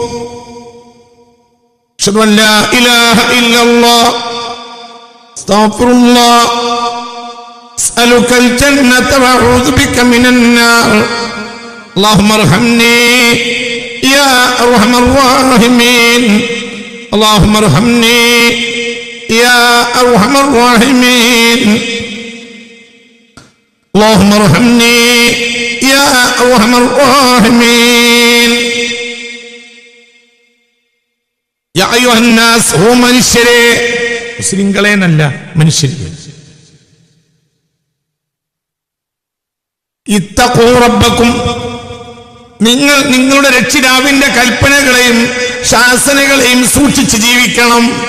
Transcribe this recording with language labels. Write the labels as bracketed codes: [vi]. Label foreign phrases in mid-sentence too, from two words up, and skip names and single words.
[ar] أشهد أن لا إله إلا الله استغفر الله أسألك الجنة وأعوذ بك من النار اللهم ارحمني يا أرحم الراحمين اللهم ارحمني يا أرحم الراحمين اللهم ارحمني يا أرحم الراحمين. يا أيها الناس هو [ml] മനുഷ്യരെ, മുസ്ലിങ്ങളെ എന്നല്ല, മനുഷ്യരെ. [ar] اتقوا ربكم, [ml] നിങ്ങൾ നിങ്ങളുടെ രക്ഷിതാവിന്റെ കൽപ്പനകളെയും ശാസനകളെയും സൂക്ഷിച്ച് ജീവിക്കണം.